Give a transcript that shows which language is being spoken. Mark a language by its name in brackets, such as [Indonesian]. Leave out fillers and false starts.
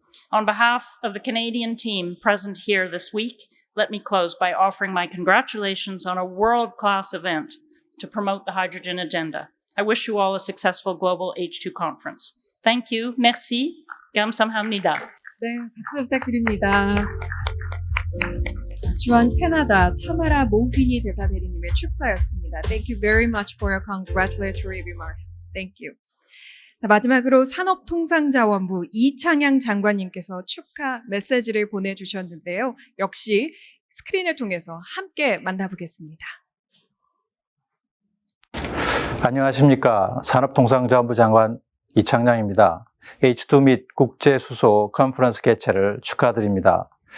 [English] On behalf of the Canadian team present here this week, let me close by offering my congratulations on a world-class event to promote the hydrogen agenda. I wish you all a successful Global H2 conference. Thank you. [French] Merci. [Korean] 감사합니다. 네, 박수 부탁드립니다. 주한 캐나다 타마라 모휘니 대사 대리님의 축사였습니다. [English] Thank you very much for your congratulatory remarks. Thank you. [Korean] 자, 마지막으로 산업통상자원부 이창양 장관님께서 축하 메시지를 보내주셨는데요. 역시 스크린을 통해서 함께 만나보겠습니다. 안녕하십니까. 산업통상자원부 장관 이창양입니다. H2 및 국제수소 컨퍼런스 개최를 축하드립니다.